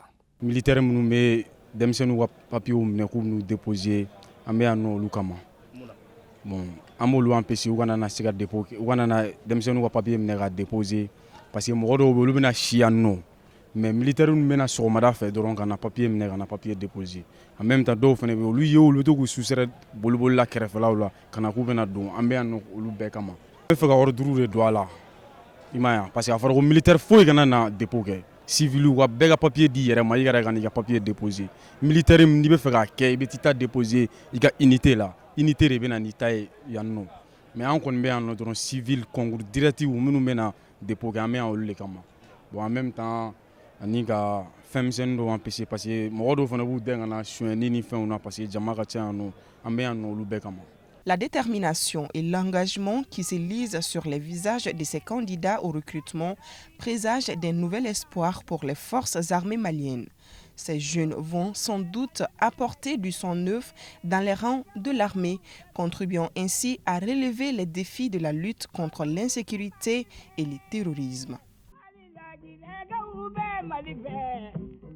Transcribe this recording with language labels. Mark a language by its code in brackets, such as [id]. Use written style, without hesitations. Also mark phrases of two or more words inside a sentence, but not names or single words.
[bm] Militaire minnu bɛ denmisɛnninw ka papier minɛ k'u n'u déposer an bɛ yan nɔ olu kama bon an b'olu empêcher u kana na se ka dépôt u kana na denmisɛnninw ka papier minɛ ka déposer [fr] parce que [bm] mɔgɔ dɔw bɛ olu bɛna si yan nɔ mais militaire ninnu bɛna sɔgɔmada fɛ dɔrɔn ka na papier minɛ ka na papier déposer [fr] en même temps [bm] dɔw fana bɛ olu ye olu bɛ to k'u susɛrɛ bolibolila kɛrɛfɛlaw la ka na k'u bɛna don an bɛ yan nɔ olu bɛɛ kama. N bɛ fɛ ka ordre de don a la i m'a ye parce que a fɔra ko militaire foyi kana na dépôt kɛ civil ka bɛɛ ka papier di yɛrɛ ma i yɛrɛ ka n'i ka papier déposer militaire n'i bɛ fɛ k'a kɛ i bɛ t'i ta déposer i ka unité la unité de bɛ na n'i ta ye yan nɔ mais an kɔni bɛ yan nɔ dɔrɔn civil [fr] concours direct [bm] minnu bɛ na dépôt kɛ an bɛ yan olu de kama bon [fr] en même temps [bm] ani ka fɛn misɛnnin dɔw empêcher [fr] parce que [bm] mɔgɔ dɔw fana b'u dɛn ka na suɲɛni ni fɛnw na [fr] parce que [bm] jama ka ca yan nɔ an bɛ yan nɔ olu bɛɛ kama. [fr] La détermination et l'engagement qui se lisent sur les visages de ces candidats au recrutement présagent d'un nouvel espoir pour les forces armées maliennes. Ces jeunes vont sans doute apporter du sang neuf dans les rangs de l'armée, contribuant ainsi à relever les défis de la lutte contre l'insécurité et le terrorisme.